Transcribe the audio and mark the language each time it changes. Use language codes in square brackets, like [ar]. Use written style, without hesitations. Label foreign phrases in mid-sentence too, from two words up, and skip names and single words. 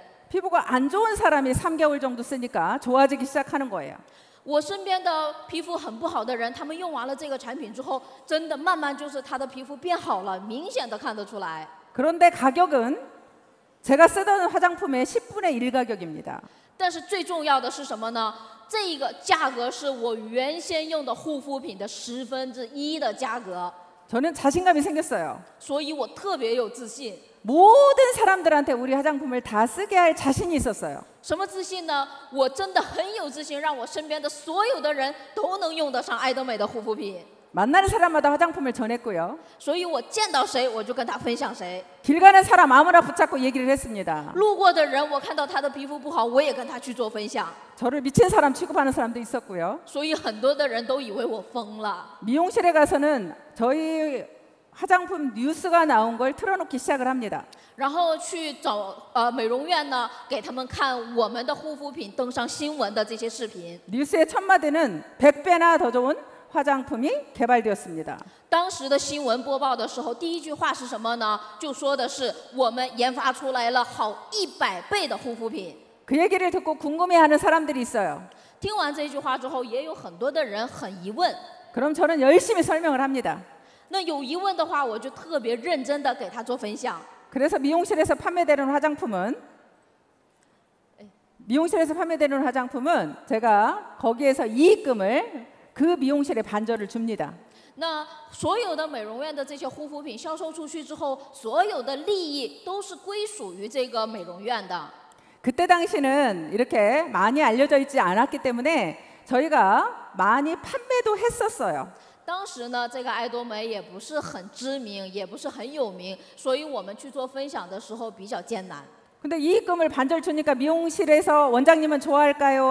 [ko] 피부가 안 좋은 사람이 3개월 정도 쓰니까 좋아지기 시작하는 거예요. [zh] 我身边的皮肤很不好的人，他们用完了这个产品之后，真的慢慢就是他的皮肤变好了，明显的看得出来。 [ko] 그런데 가격은 제가 쓰던 화장품의 10분의 1 가격입니다. [zh] 但是最重要的是什么呢？这个价格是我原先用的护肤品的1/10的价格， [ko] 저는 자신감이 생겼어요. [zh] 所以我特别有自信。 [ko] 모든 사람들한테 우리 화장품을 다 쓰게 할 자신이 있었어요. [zh] 什么自信呢？我真的很有自信，让我身边的所有的人都能用得上爱多美的护肤品。 [ko] 만나는 사람마다 화장품을 전했고요. [zh] 所以我见到谁，我就跟他分享谁。 [ko] 길 가는 사람 아무나 붙잡고 얘기를 했습니다. [zh] 路过的人，我看到他的皮肤不好，我也跟他去做分享。 [ko] 저를 미친 사람 취급하는 사람도 있었고요. [zh] 所以很多的人都以为我疯了。 [ko] 미용실에 가서는 저희 화장품 뉴스가 나온 걸 틀어놓기 시작을 합니다. [zh] 然后去找美容院呢，给他们看我们的护肤品登上新闻的这些视频。 [ko] 뉴스의 첫 마디는 100배나 더 좋은 화장품이 개발되었습니다. [zh] 当时的新闻播报的时候，第一句话是什么呢？就说的是我们研发出来了好100倍的护肤品。 [ko] 그 얘기를 듣고 궁금해하는 사람들이 있어요. [zh] 听完这句话之后，也有很多的人很疑问。 [ko] 그럼 저는 열심히 설명을 합니다. [zh] 那有疑问的话，我就特别认真的给他做分享。 [ko] 그래서 미용실에서 판매되는 화장품은 제가 거기에서 이익금을 그 미용실에 반절을 줍니다. [zh] 那所有的美容院的这些护肤品销售出去之后，所有的利益都是归属于这个美容院的。 [ko] 그때 당시는 이렇게 많이 알려져 있지 않았기 때문에 저희가 많이 판매도 했었어요. [zh] 当时呢，这个爱多美也不是很知名，也不是很有名，所以我们去做分享的时候比较艰难。 [ko] 근데 이익금을 반절 주니까 미용실에서 원장님은 좋아할까요?